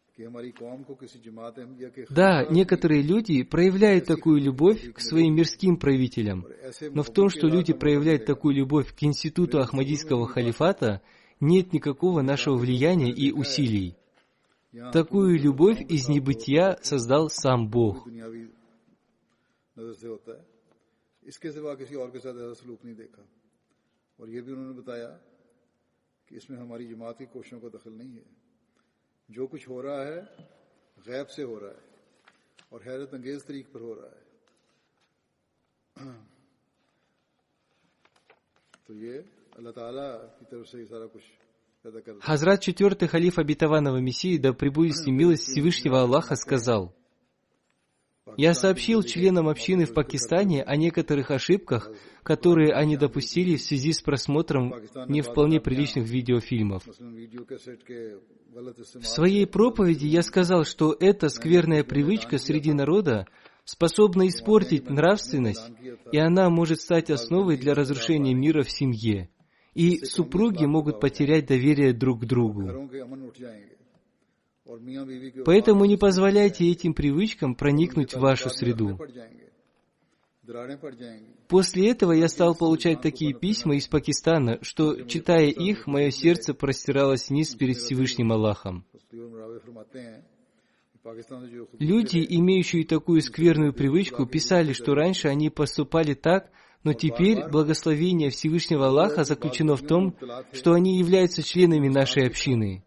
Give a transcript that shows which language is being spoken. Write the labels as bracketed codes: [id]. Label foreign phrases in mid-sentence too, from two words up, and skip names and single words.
[ru] Да, некоторые люди проявляют такую любовь к своим мирским правителям, но в том, что люди проявляют такую любовь к институту Ахмадийского халифата, нет никакого нашего влияния и усилий. Такую любовь из небытия создал сам Бог. [ur] جو کچھ ہو رہا ہے غیب سے ہو رہا ہے اور حیرت انگیز طریق پر ہو رہا ہے. تو یہ اللہ تعالیٰ کی طرف سے سارا کچھ پیدا کر. [ru] Хазрат четвертый халиф обетованного Мессии, да пребудет с ним милость Всевышнего Аллаха, сказал: я сообщил членам общины в Пакистане о некоторых ошибках, которые они допустили в связи с просмотром не вполне приличных видеофильмов. В своей проповеди я сказал, что эта скверная привычка среди народа способна испортить нравственность, и она может стать основой для разрушения мира в семье, и супруги могут потерять доверие друг к другу. Поэтому не позволяйте этим привычкам проникнуть в вашу среду. [ur] دراڑیں پڑ جائیں گی. [ru] После этого я стал получать такие письма из Пакистана, что, читая их, мое сердце простиралось вниз перед Всевышним Аллахом. Люди, имеющие такую скверную привычку, писали, что раньше они поступали так, но теперь благословение Всевышнего Аллаха заключено в том, что они являются членами нашей общины.